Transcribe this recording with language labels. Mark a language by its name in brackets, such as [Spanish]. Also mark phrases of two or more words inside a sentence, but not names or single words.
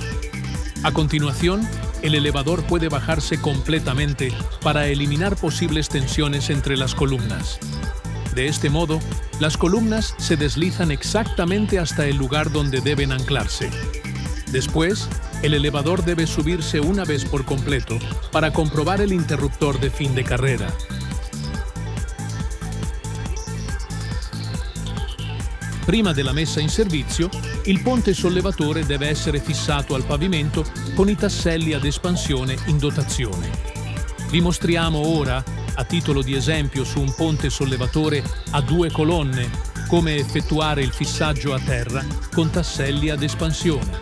[Spanish] A continuación, el elevador puede bajarse completamente para eliminar posibles tensiones entre las columnas. De este modo, las columnas se deslizan exactamente hasta el lugar donde deben anclarse. Después, el elevador debe subirse una vez por completo para comprobar el interruptor de fin de carrera. [Italian] Prima della messa in servizio, il ponte sollevatore deve essere fissato al pavimento con i tasselli ad espansione in dotazione. Vi mostriamo ora, a titolo di esempio su un ponte sollevatore a 2 colonne, come effettuare il fissaggio a terra con tasselli ad espansione.